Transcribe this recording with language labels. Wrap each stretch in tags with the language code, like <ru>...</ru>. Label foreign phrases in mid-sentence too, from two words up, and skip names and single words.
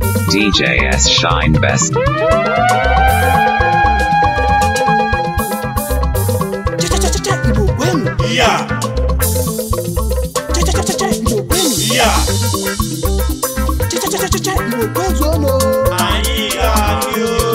<en>D J S Shine Best.</en> <ig>Cha, cha, cha, cha, cha, Igbo kwenu. Ya. Cha, cha, cha, cha, cha, Igbo kwenu. Ya. Cha, cha, cha, cha, cha, cha, Igbo kwezuonu. Anyị ga-adị o.</ig>